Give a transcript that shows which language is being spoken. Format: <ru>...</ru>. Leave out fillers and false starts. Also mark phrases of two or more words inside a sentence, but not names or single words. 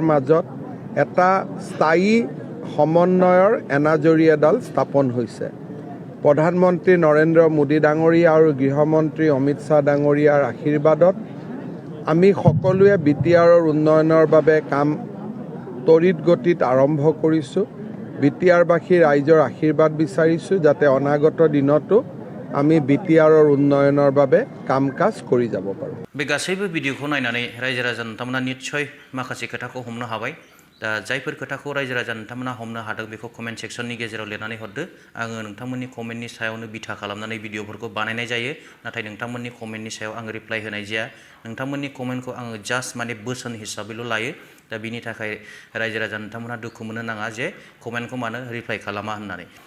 <as>মাজত এটা স্থায়ী সমন্বয়ৰ এনাজৰী এডাল স্থাপন হৈছে প্ৰধানমন্ত্ৰী নৰেন্দ্ৰ মোদী ডাঙৰীয়া আৰু গৃহমন্ত্ৰী অমিত শ্বাহ ডাঙৰীয়াৰ আশীৰ্বাদত আমি সকলোৱে BTRৰ উন্নয়নৰ বাবে কাম তৰিত গতিত আৰম্ভ কৰিছোঁ BTRবাসী ৰাইজৰ আশীৰ্বাদ বিচাৰিছোঁ যাতে অনাগত দিনতো আমি BTRৰ উন্নয়নৰ বাবে কাম কাজ কৰি যাব পাৰোঁ</as> <brx>बे गासैबो भिडिअखौ नायनानै रायजो राजा नोंथांमोना निश्चय माखासे खोथाखौ हमनो हाबाय दा जायफोर खोथाखौ रायजो राजा नोंथांमोना हमनो हादों बेखौ</brx> <en>comment section</en> <brx>गेजेराव लिरनानै हरदो आङो नोंथांमोननि कमेन्टनि सायावनो बिथा खालामनानै भिडिअफोरखौ बानायनाय जायो नाथाय नोंथांमोननि कमेन्टनि सायाव आङो रिप्लाइ होनाय जाया नोंथांमोननि कमेन्टखौ आङो जास्ट माने बोसोन हिसाबैल' लायो दा बिनि थाखाय रायजो राजा नोंथांमोना दुखु मोननो नाङा जे कमेन्टखौ मानो रिप्लाइ खालामा होननानै</brx>